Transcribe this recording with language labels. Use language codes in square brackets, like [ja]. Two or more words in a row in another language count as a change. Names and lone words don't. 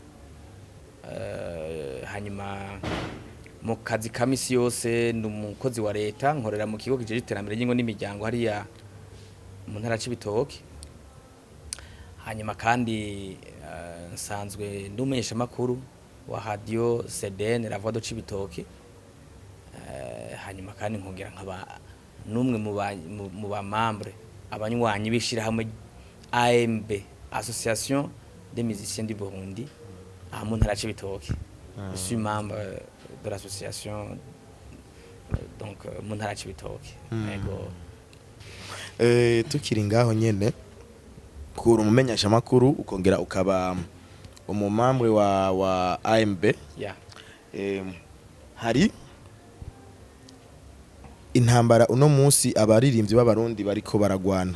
[rn] Hanyuma mu kazi kamisi yose n'umukozi wa leta, nkorera mu kigo kije iterambere y'ingo n'imiryango hariya mu ntara y'Ibitoke. Hanyuma kandi nsanzwe ndumenyesha amakuru wa radio CDN la voix de Cibitoke. Hanyuma kandi nkongera nkaba numwe mu ba membre abanywanyi bishira hamwe AMB, Association des musiciens du Burundi, à mu ntara y'Ibitoke. [fr] Je suis membre de l'association, donc [rn] mu ntara y'Ibitoke. Yego. Tukiri ngaho nyene kuri umumenyesha amakuru ukongera ukaba umumamwe wa AMB. Yeah. Hari intambara uno munsi abaririmbyi b'abarundi bariko baragwana.